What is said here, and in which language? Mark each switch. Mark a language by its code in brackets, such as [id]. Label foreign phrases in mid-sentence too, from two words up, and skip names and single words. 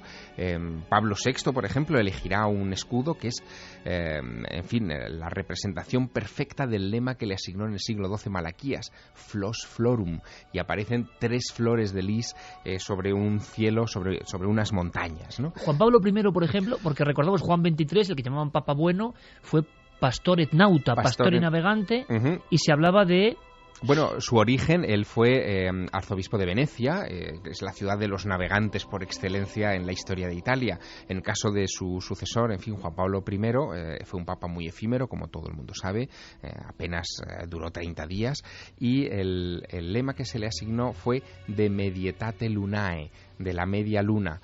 [es] Pablo VI, por ejemplo, elegirá un escudo que es, en fin, la representación perfecta del lema que le asignó en el siglo XII Malaquías, [la] Flos Florum, [es] y aparecen 3 flores de lis sobre un cielo, sobre unas montañas, ¿no? Juan Pablo I, por ejemplo, porque recordamos Juan XXIII, el que llamaban Papa Bueno, fue [la] pastor et nauta, [es] pastor y navegante, y se hablaba de... Bueno, su origen, él fue arzobispo de Venecia, que es la ciudad de los navegantes por excelencia en la historia de Italia. En caso de su sucesor, en fin, Juan Pablo I, fue un papa muy efímero, como todo el mundo sabe, apenas duró 30 días, y el lema que se le asignó fue [la] de Medietate Lunae, [es] de la media luna.